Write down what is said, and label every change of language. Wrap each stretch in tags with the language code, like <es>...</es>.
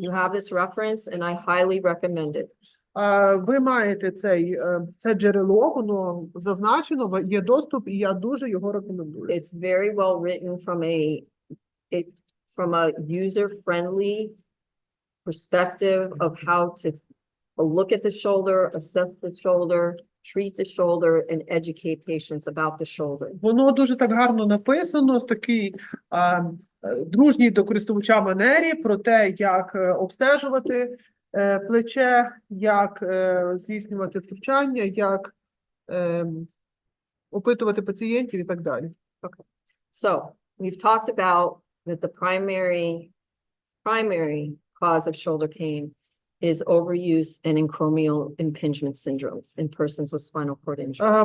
<en>You have this reference and I highly recommend it.</en> <uk>Ви маєте це джерело, воно зазначено, є доступ, і я дуже його рекомендую.</uk> <en>It's very well written from a user-friendly perspective of how to look at the shoulder, assess the shoulder, treat the shoulder, and educate patients about the shoulder.</en> <uk>Воно дуже так гарно написано, з такій дружній до користувача манері про те, як обстежувати плече, як здійснювати втручання, як опитувати пацієнтів і так далі.</uk> <en>Okay. So we've talked about that the primary cause of shoulder pain is overuse and acromial impingement syndromes in persons with spinal cord injury.</en>